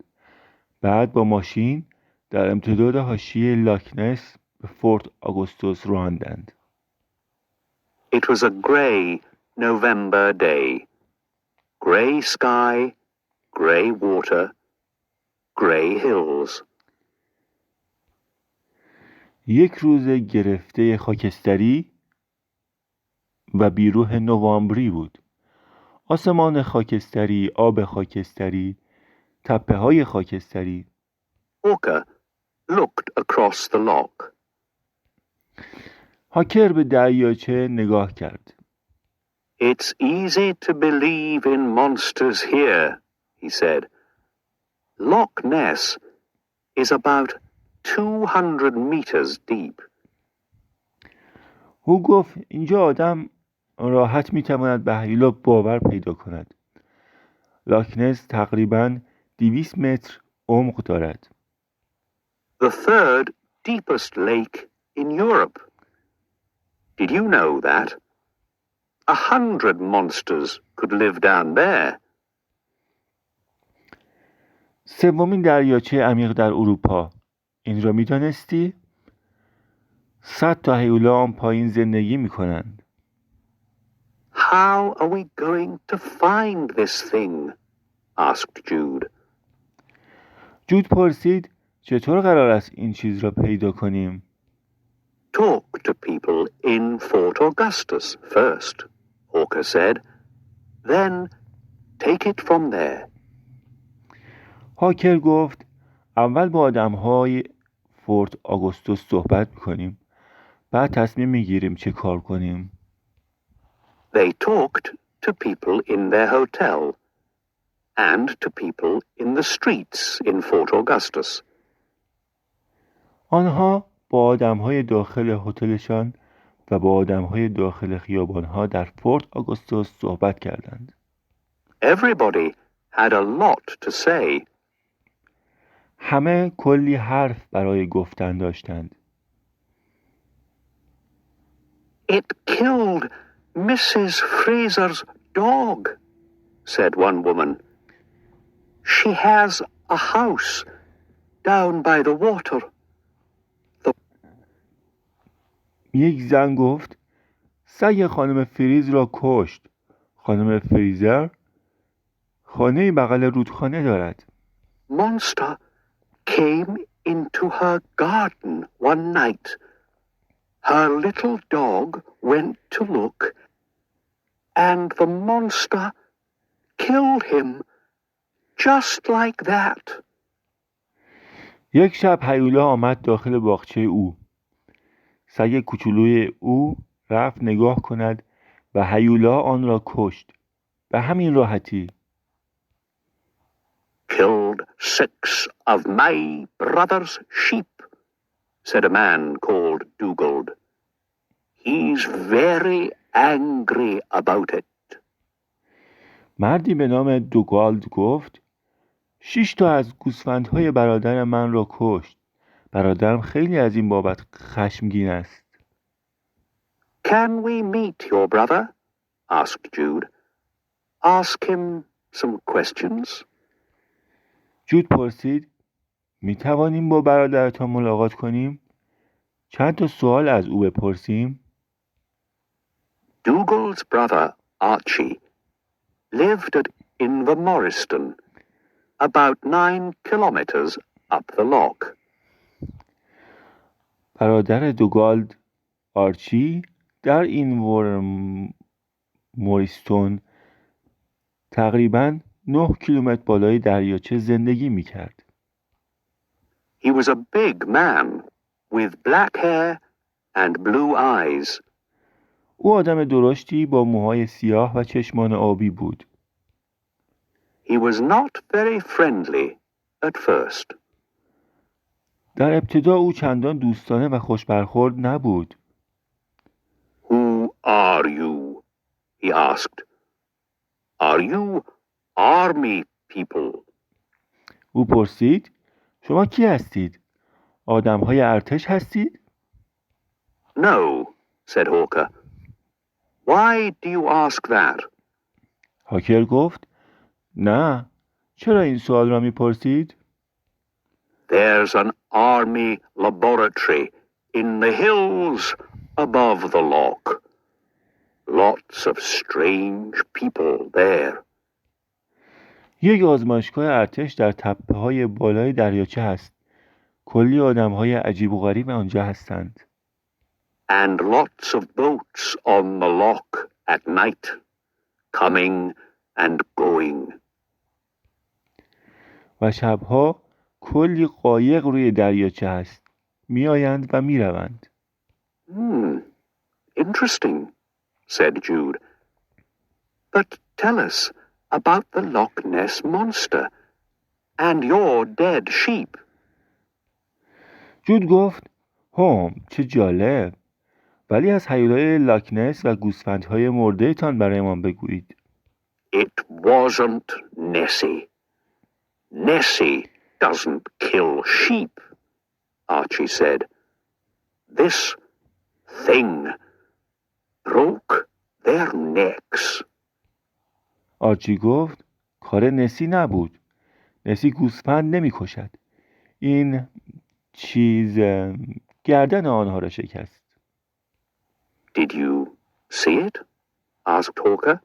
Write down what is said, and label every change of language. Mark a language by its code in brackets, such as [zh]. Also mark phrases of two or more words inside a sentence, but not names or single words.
[fa] بعد با ماشین در امتداد حاشیه لاکنس به فورت آگوستوس راندند. [en] It was a grey November day. Grey sky, grey water, grey hills. [fa] یک روز گرفته خاکستری و بیروح نوامبری بود. آسمان خاکستری، آب خاکستری، تپه های خاکستری. [en] Walker looked across the loch. [fa] هاکر به دریاچه نگاه کرد. [en] It's easy to believe in monsters here, he said. Loch Ness is about 200 meters deep. [fa] او گفت اینجا آدم راحت میتواند به هیولا باور پیدا کند. لاکنس تقریباً 200 متر عمق دارد. [en] The third deepest lake in Europe. Did you know that? 100 monsters could live down there. [fa] سومین دریاچه عمیق در اروپا. این را میدانستی؟ 100 تا هیولا آن پایین زندگی میکنند. [en] How are we going to find this thing? Asked Jude. [fa] جود پرسید چطور قرار است این چیز را پیدا کنیم؟ [en] Talk to people in Fort Augustus first, Hawker said. Then take it from there. [fa] هاکر گفت اول با آدم‌های فورت آگوستوس صحبت میکنیم. بعد تصمیم میگیریم چه کار کنیم. [en] They talked to people in their hotel and to people in the streets in Fort Augustus. [fa] آنها با آدم‌های داخل هتلشان و با آدم‌های داخل خیابان‌ها در فورت آگوستوس صحبت کردند. [en] Everybody had a lot to say. [fa] همه کلی حرف برای گفتن داشتند. [en] It killed Mrs. Fraser's dog, said one woman. She has a house down by the water. [fa] یک زن گفت سگ خانم فریز را کشت. خانم فریزر خانه بغل رودخانه دارد. [en] Monster came into her garden one night. Her little dog went to look, and the monster killed him just like that. [fa] یک شب هیولا آمد داخل باغچه او. سگ کوچولوی او رفت نگاه کند و هیولا آن را کشت. به همین راحتی. [en] Killed 6 of my brother's sheep, said a man called Dugald. He's very angry about it. [fa] مردی به نام دوگالد گفت 6 تا از گوسفندهای برادر من را کشت. برادرم خیلی از این بابت خشمگین است. [en] Can we meet your brother? Asked Jude. Ask him some questions. [fa] جود پرسید می توانیم با برادرتان ملاقات کنیم؟ چند تا سوال از او بپرسیم؟ [en] Dougal's brother, Archie, lived at Invermoriston, about 9 kilometers up the loch. [fa] برادر دوگالد آرچی در این موریستون تقریباً 9 کیلومتر بالای دریاچه زندگی می‌کرد. [en] He was a big man with black hair and blue eyes. [fa] او آدم درشتی با موهای سیاه و چشمان آبی بود. [en] He was not very friendly at first. [fa] در ابتدا او چندان دوستانه و خوش برخورد نبود. [en] Who are you? He asked. Are you army people? [fa] او پرسید شما کی هستید؟ آدم‌های ارتش هستید؟ [en] No, said Hawker. Why do you ask that? [fa] هاکر گفت نه. چرا این سوال را می‌پرسید؟ [en] There's an army laboratory in the hills above the loch. Lots of strange people there. [fa] یک آزمایشگاه ارتش در تپه‌های بالای دریاچه هست. کلی آدم‌های عجیب و غریب آنجا هستند. [en] And lots of boats on the loch at night, coming and going. [fa] و شبها کلی قایق روی دریاچه هست. میآیند و میروند. [en] Interesting, said Jude. But tell us about the Loch Ness monster and your dead sheep. [fa] جود گفت چه جالب. ولی از هیولای لاکنس و گوسفندهای مرده تان برایمان بگویید. [en] It wasn't Nessie. Nessie doesn't kill sheep, Archie said. This thing broke their necks. [fa] آرچی گفت کار نسی نبود. نسی گوسفند نمی کشد. این چیز گردن آنها را شکست. [en] Did you see it? asked Hawker.